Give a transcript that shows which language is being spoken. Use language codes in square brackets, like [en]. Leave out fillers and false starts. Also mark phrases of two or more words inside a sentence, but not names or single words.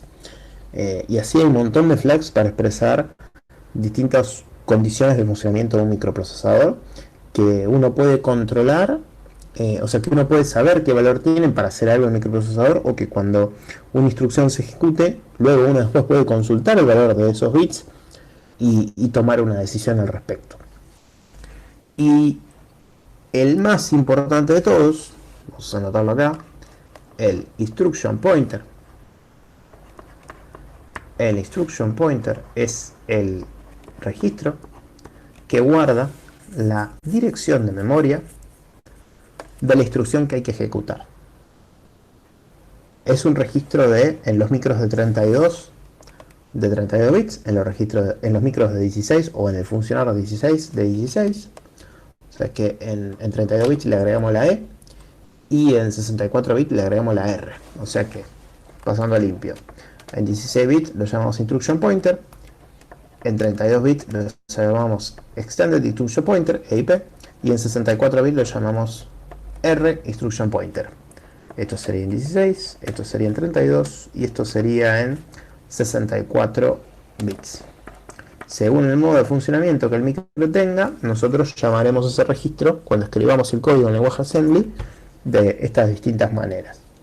[es] Y así hay un montón de flags para expresar distintas condiciones de funcionamiento de un microprocesador que uno puede controlar, o sea que uno puede saber qué valor tienen para hacer algo en el microprocesador, o que cuando una instrucción se ejecute, luego uno después puede consultar el valor de esos bits y tomar una decisión al respecto. Y el más importante de todos, vamos a anotarlo acá, el [en] instruction pointer. [es] El [en] instruction pointer [es] es el registro que guarda la dirección de memoria de la instrucción que hay que ejecutar. Es un registro en los micros de 32 bits, en los micros de 16 o en el funcionador de 16. O sea que en 32 bits le agregamos la E y en 64 bits le agregamos la R. O sea que, pasando a limpio, en 16 bits lo llamamos [en] instruction pointer, [es] en 32 bits lo llamamos [en] extended instruction pointer, [es] EIP, y en 64 bits lo llamamos R [en] instruction pointer. [es] Esto sería en 16, esto sería en 32 y esto sería en 64 bits. Según el modo de funcionamiento que el micro tenga, nosotros llamaremos ese registro, cuando escribamos el código en lenguaje assembly, de estas distintas maneras.